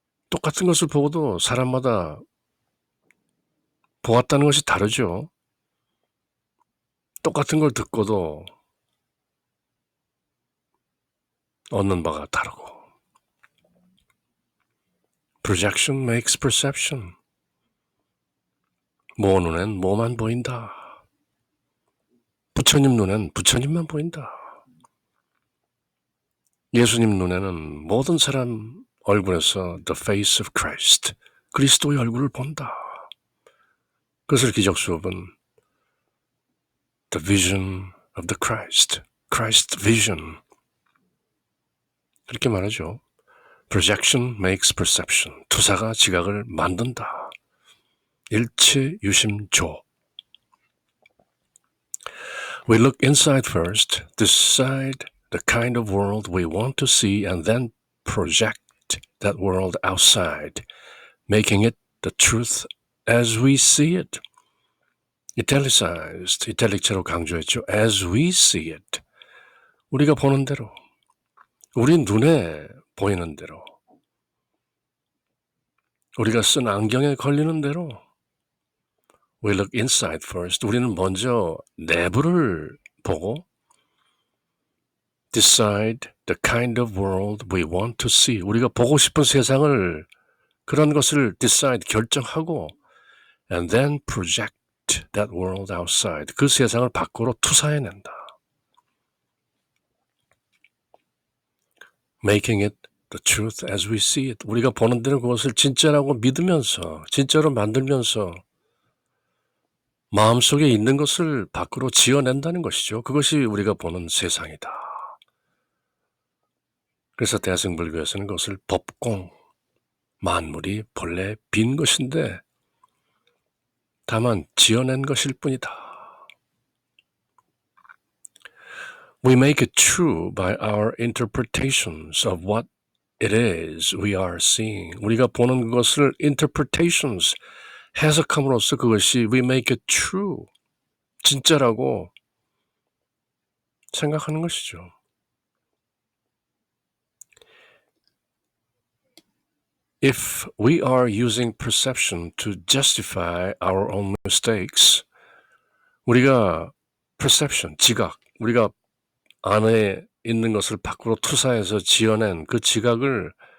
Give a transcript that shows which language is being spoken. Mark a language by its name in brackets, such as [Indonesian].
[Korean] 똑같은 것을 보고도 사람마다 보았다는 것이 다르죠. 똑같은 걸 듣고도 얻는 바가 다르고. [English] projection makes perception. [Korean] 모 눈엔 뭐만 보인다. 부처님 눈엔 부처님만 보인다. 예수님 눈에는 모든 사람 얼굴에서 [English] the face of Christ, [Korean] 그리스도의 얼굴을 본다. 그것을 기적수업은 [English] the vision of the Christ vision. [Korean] 그렇게 말하죠. [English] Projection makes perception. [Korean] 투사가 지각을 만든다. 일체유심조. [English] We look inside first, decide the kind of world we want to see, and then project that world outside, making it the truth as we see it. [Korean] Italicized, 이탈릭체로 강조했죠. [English] As we see it. [Korean] 우리가 보는 대로, 우리 눈에 보이는 대로, 우리가 쓴 안경에 걸리는 대로. [English] We look inside first. [Korean] 우리는 먼저 내부를 보고 [English] decide the kind of world we want to see. [Korean] 우리가 보고 싶은 세상을, 그런 것을 decide, 결정하고 [English] and then project that world outside. [Korean] 그 세상을 밖으로 투사해낸다. [English] Making it the truth as we see it. [Korean] 우리가 보는 대로 그것을 진짜라고 믿으면서, 진짜로 만들면서 마음속에 있는 것을 밖으로 지어낸다는 것이죠. 그것이 우리가 보는 세상이다. 그래서 대승불교에서는 그것을 법공, 만물이 본래 빈 것인데 다만 지어낸 것일 뿐이다. [English] We make it true by our interpretations of what it is we are seeing. [Korean] 우리가 보는 것을 interpretations, 해석함으로써 그것이 [English] we make it true, [Korean] 진짜라고 생각하는 것이죠. [English] If we are using perception to justify our own mistakes, [Korean] 우리가 perception, 지각, 우리가 안에 있는 것을 밖으로 투사해서 지어낸 그 지각을